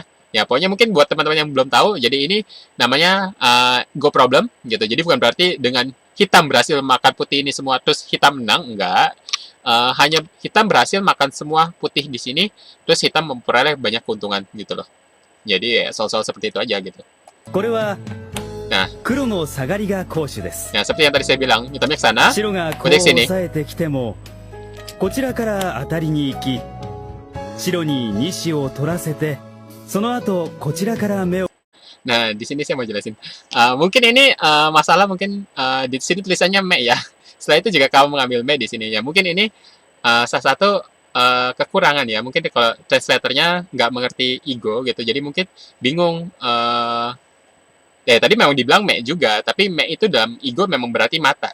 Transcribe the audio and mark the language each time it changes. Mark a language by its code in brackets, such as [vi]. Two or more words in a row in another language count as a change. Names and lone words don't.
[id] Ya pokoknya mungkin buat teman-teman yang belum tahu, jadi ini namanya [en] go problem [id] gitu. Jadi bukan berarti dengan hitam berhasil makan putih ini semua terus hitam menang, enggak. Hanya hitam berhasil makan semua putih di sini, terus hitam memperoleh banyak keuntungan gitu loh. Jadi ya soal-soal seperti itu aja gitu. [ja] これは [id] Nah, [ja] 黒の下がりが攻守です [id] nah seperti yang tadi saya bilang, hitamnya ke sana, [ja] 白がこう [id] Kode sini. [ja] 抑えてきてもこちらから当たりに行き白に2子を取らせてその後こちらから目を [id] Nah, di sini saya mau jelasin. Mungkin ini masalah mungkin di sini tulisannya me ya. Setelah itu juga kamu mengambil me di sini ya. Mungkin ini salah satu kekurangan ya. Mungkin kalau translatornya nggak mengerti ego gitu. Jadi mungkin bingung. Ya tadi memang dibilang me juga, tapi me itu dalam ego memang berarti mata.